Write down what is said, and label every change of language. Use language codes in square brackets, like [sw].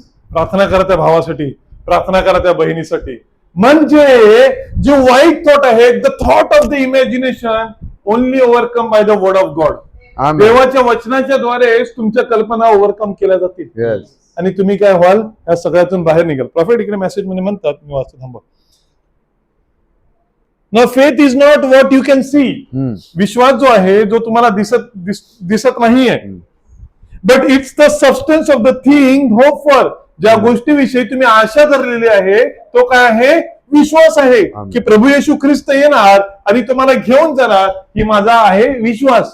[mr] प्रार्थना करा त्या भावासाठी, प्रार्थना करा त्या बहिणीसाठी. म्हणजे जे वाईट थॉट आहे, [en] The thought of the imagination only overcome by the word of God. Amen. [mr] देवाच्या वचनाच्या द्वारे तुमच्या कल्पना ओव्हरकम केल्या जातील [en] Yes. [mr] आणि तुम्ही काय व्हाल या सगळ्यातून बाहेर निघाल. प्रॉफिट इकडे मेसेज मध्ये म्हणतात, मी वाचतो थांबा. [en] Now faith is not what you can see. हम्म. [mr] विश्वास जो आहे जो तुम्हाला दिसत नाहीये, [en] But it's the substance of the thing hope for. [mr] ज्या गोष्टीविषयी तुम्ही आशा धरलेली आहे तो काय आहे? विश्वास आहे आमेन. की प्रभू येशू ख्रिस्त येणार आणि तुम्हाला घेऊन जाणार. ही माझा आहे विश्वास.